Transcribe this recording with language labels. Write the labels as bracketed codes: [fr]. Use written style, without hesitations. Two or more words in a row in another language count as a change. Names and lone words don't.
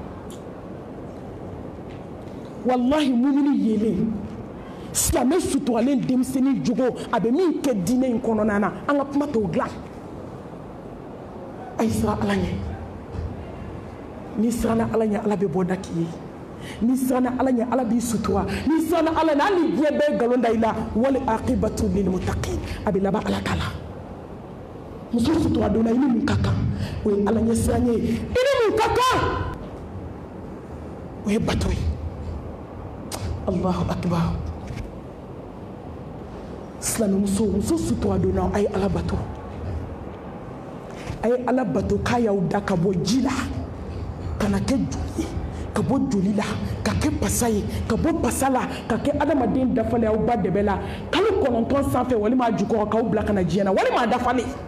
[bm] wallahi mumini yelen silamɛ suturalen denmisɛnnin jogo a bɛ min kɛ diinɛ in kɔnɔna na an ka kuma t'o dilan a ye siran Ala ɲɛ n'i siranna Ala ɲɛ Ala bɛ bɔ da k'i ye n'i siranna Ala ɲɛ Ala b'i sutura n'i siranna Ala ɲɛ hali diɲɛ bɛɛ nkalon da i la [ar] والعاقبة للمتقين [bm] a bɛ laban Ala ta la muso sutura donna i ni mun ka kan o ye Ala ɲɛ siran ye i ni mun ka kan o ye bato ye [ar] الله أكبر [bm] silamɛmuso muso sutura donna a ye Ala bato a ye Ala bato k'a y'aw da ka bɔ ji la ka na kɛ joli ye ka bɔ joli la ka kɛ pasa ye ka bɔ pasa la ka kɛ adamaden dafalen aw ba dɛbɛ la kalo 9 sanfɛ walima a jukɔrɔ k'aw bila ka na diɲɛ na walima a dafalen